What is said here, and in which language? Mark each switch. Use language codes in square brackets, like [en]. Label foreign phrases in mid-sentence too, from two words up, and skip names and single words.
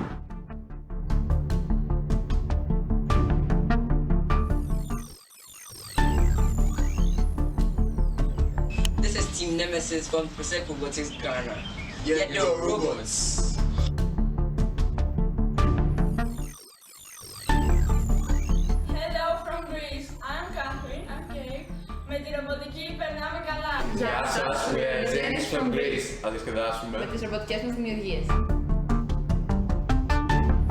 [en] This is Team Nemesis from Pacific Robotics Ghana. Get your robots. Hello from Greece. I'm Catherine. I'm Kate. [el] Με τη ρομποτική περνάμε καλά. Γεια σας, [en] we are Dennis from Greece. [el] Θα διασκεδάσουμε τις ρομποτικές μας δημιουργίες.